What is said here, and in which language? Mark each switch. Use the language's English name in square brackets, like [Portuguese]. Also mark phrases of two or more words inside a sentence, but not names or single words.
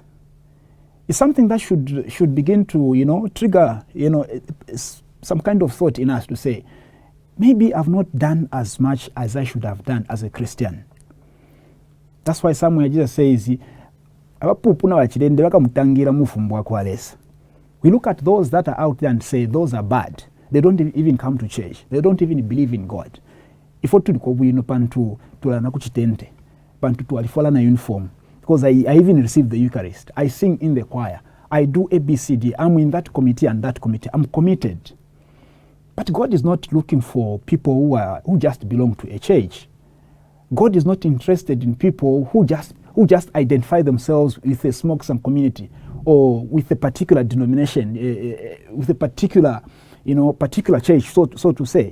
[English] It's something that should begin to, trigger, some kind of thought in us to say, maybe I've not done as much as I should have done as a Christian. That's why somewhere Jesus says, we look at those that are out there and say those are bad. They don't even come to church. They don't even believe in God. [Bemba] Ifo tuliko bwino pantu tulana kuchitente. Pantu tualifola na uniform. [English] Because I even receive the Eucharist. I sing in the choir. I do ABCD. I'm in that committee and that committee. I'm committed. But God is not looking for people who just belong to a church. God is not interested in people who just identify themselves with a smoke-some community or with a particular denomination, with a particular church, so to say.